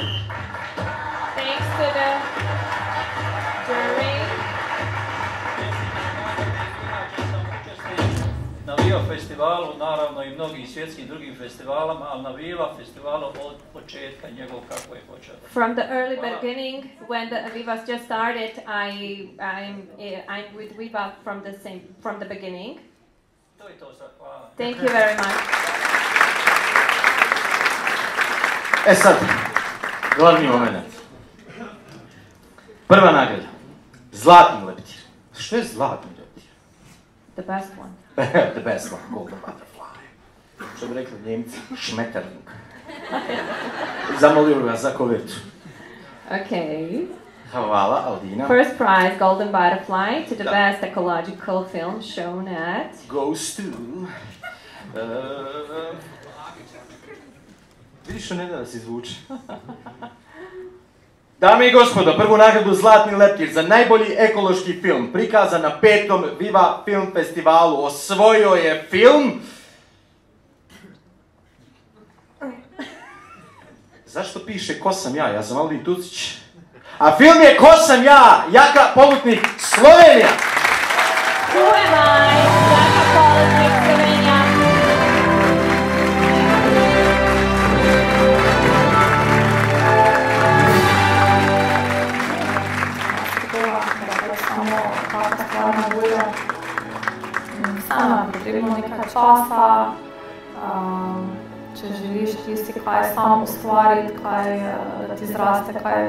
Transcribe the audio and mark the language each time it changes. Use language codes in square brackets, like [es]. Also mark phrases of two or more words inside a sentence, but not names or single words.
[en] Thanks to the jury. [bs] Na Viva festivalu, naravno i mnogim svjetskim drugim festivalama, ali na Viva festivalu od početka njegov kako je počeo. [en] From the early beginning, when the Vivas just started, I'm with Viva from the beginning. [bs] To je to sad, hvala. [en] Thank you very much. [bs] E sad, glavni moment. Prva nagrada. Zlatni leptir. Što je zlatni leptir? [en] The best one. The best one, golden butterfly. [bs] Što bi rekli Njemci, šmeterling. Zamolio ga za kovertu. [en] Okay. [bs] Hvala, Aldina. [en] First prize, Golden Butterfly, to the best ecological film shown at... Goes to... [bs] Vidiš što ne da se izvuče. Dame i gospodo, prvu nagradu Zlatni leptir za najbolji ekološki film prikazan na 5. Viva Film Festivalu osvojio je film... Zašto piše Ko sam ja? Ja sam Aldin Tucić. A film je Ko sam ja? Jaka Polutnik, Slovenija! [en] Who am I? [bs] Jaka Polutnik, Slovenija. [sl] Sama potrebno nekaj časa, če želiš tisti, kaj sam ustvariti, kaj da ti zraste, kaj...